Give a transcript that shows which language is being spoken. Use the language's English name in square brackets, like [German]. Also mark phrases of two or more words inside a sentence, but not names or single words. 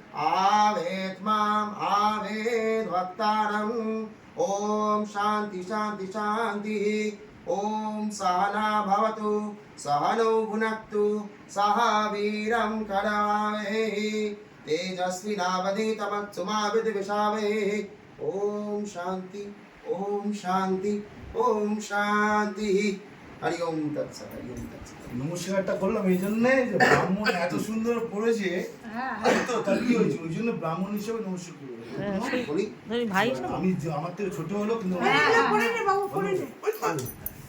[Sanskrit] आवेत् माम् आवेत् वक्तारम् ओम शांति शांति शांति ओम सहना भवतु सहनौ भुनक्तु सह वीरं करवावहै तेजस्विनावधीतमस्तु मा विद्विषावहै ओम शांति ओम शांति ओम शांति हरि ओम तत्सत् हरि ओम तत्सत्। [Bangla] নমস্কারটা করলাম এই জন্যে যে ব্রাহ্মণ এত সুন্দর পড়েছে আমি তো তার কি হয়েছে ওই জন্য ব্রাহ্মণ হিসেবে নমস্কার করবো বলি ভাই আমি আমার থেকে ছোট হলো কিন্তু